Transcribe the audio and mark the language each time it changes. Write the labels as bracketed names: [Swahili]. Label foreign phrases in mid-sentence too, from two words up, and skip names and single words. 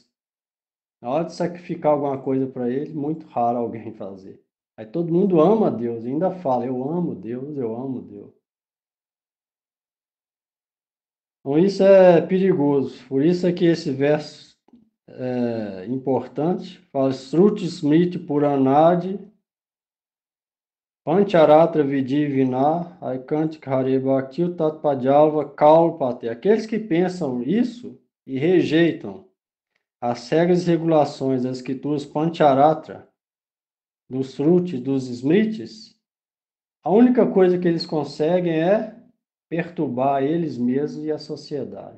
[Portuguese] Na hora de sacrificar alguma coisa para Ele, muito raro alguém fazer. Aí todo mundo ama a Deus e ainda fala, eu amo Deus, eu amo Deus. Então isso é perigoso. Por isso é que esse verso é importante. Fala, [Sanskrit] श्रुति स्मृति पुराणादि पञ्चरात्र विधि विना ऐकान्तिकी हरेः भक्तिः उत्पातायैव कल्पते. [Portuguese] Aqueles que pensam isso e rejeitam as regras e regulações das escrituras Pancharatra, dos Srutis, dos Smritis, a única coisa que eles conseguem é perturbar eles mesmos e a sociedade.